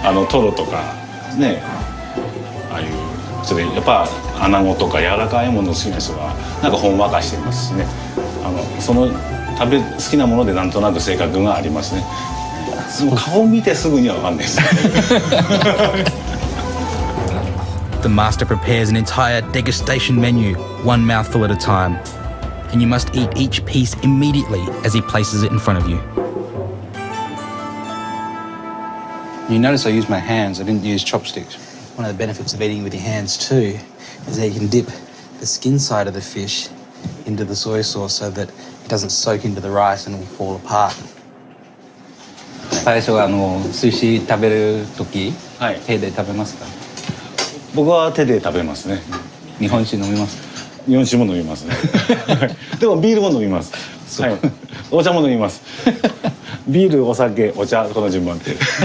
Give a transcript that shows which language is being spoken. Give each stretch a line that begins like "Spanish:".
Japanese: トロとかね、ああいうちょっとやっぱ穴子とか柔らかいもの好きな人はなんかほんわかしてますしね。その好きなものでなんとなく性格がありますね。もう顔見てすぐにはわかんないです。
English: The master prepares an entire degustation menu, one mouthful at a time, and you must eat each piece immediately as he places it in front of you. You notice I used my hands, I didn't use chopsticks. One of the benefits of eating with your hands too is that you can dip the skin side of the fish into the soy sauce so that it doesn't soak into the rice and it will fall apart.
Japanese: 最初は寿司食べる時、手で食べますか？僕は手で食べますね。日本酒飲みますか？日本酒も飲みますね。でもビールも飲みます。はい。お茶も飲みます。ビール、お酒、お茶、この順番で。